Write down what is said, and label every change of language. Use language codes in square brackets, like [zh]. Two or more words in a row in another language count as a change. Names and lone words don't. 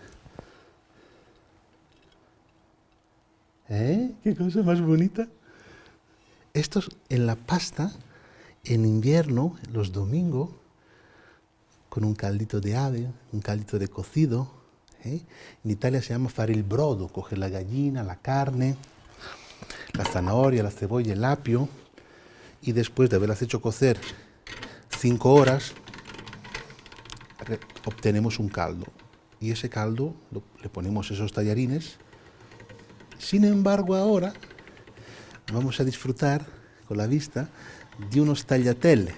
[es] Qué cosa más bonita. Esto es en la pasta, en invierno, los domingos, con un caldito de ave, un caldito de cocido. En Italia se llama [it] fare il brodo, [es] coger la gallina, la carne, la zanahoria, la cebolla, el apio, y después de haberlas hecho cocer 5 horas, obtenemos un caldo. Y ese caldo le ponemos esos tallarines. Sin embargo, ahora vamos a disfrutar con la vista de unos tagliatelle.